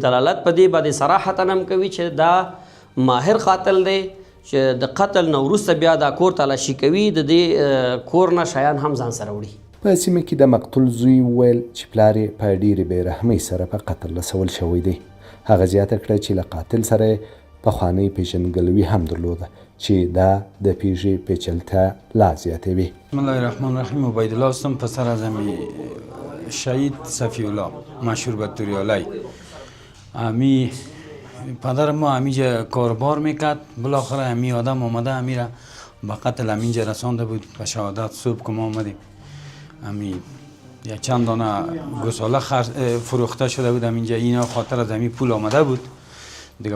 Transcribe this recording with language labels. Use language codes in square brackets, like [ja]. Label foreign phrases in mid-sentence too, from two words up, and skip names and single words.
[ps] دلالت په دې باندې صراحتا هم کوي چې دا ماهر قاتل دی چې د قتل نه وروسته بیا دا کور تلاشي کوي د دې کور نه شیان هم ځان سره وړي. په سیمه کې د مقتول زوی وویل چې پلار یې په ډېرې بېرحمۍ سره په قتل رسول شوی دی. هغه زیاته کړه چې له قاتل سره پخوانۍ پیژندګلوي هم درلوده چې دا د پیښې پیچلتیا لا زیاتوي. [ar] بسم الله الرحمن الرحیم. [fa] عبیدالله هستم، پسر از امی شهید صفی الله مشهور به توریالی. امی پدر ما همینجا کاربار میکرد، بالاخره امی آدم آمده امی را به قتل همینجا رسانده بود. به شهادت صبح که ما آمدیم امی یک چند دانه گوساله فروخته شده بود همینجا، اینا خاطر از امی پول آمده بود دیگه.